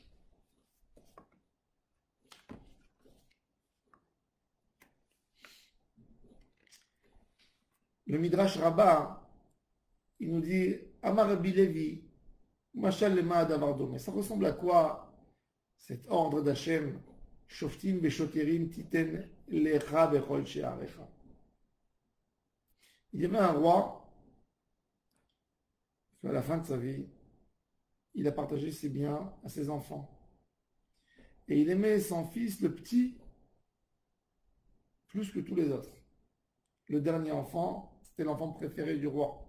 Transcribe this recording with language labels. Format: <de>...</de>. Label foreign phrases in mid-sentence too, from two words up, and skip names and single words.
<fr>Le Midrash Rabbah, il nous dit</fr> <he>Amar Rabbi Levi, Mashal lema davar dome.</he> <fr>Ça ressemble à quoi cet ordre d'Hachem</fr> <he>Shoftim beshoterim titen lecha bechol she'arecha.</he> <fr>Il y avait un roi qui, à la fin de sa vie, il a partagé ses biens à ses enfants. Et il aimait son fils, le petit, plus que tous les autres. Le dernier enfant, c'était l'enfant préféré du roi.</fr>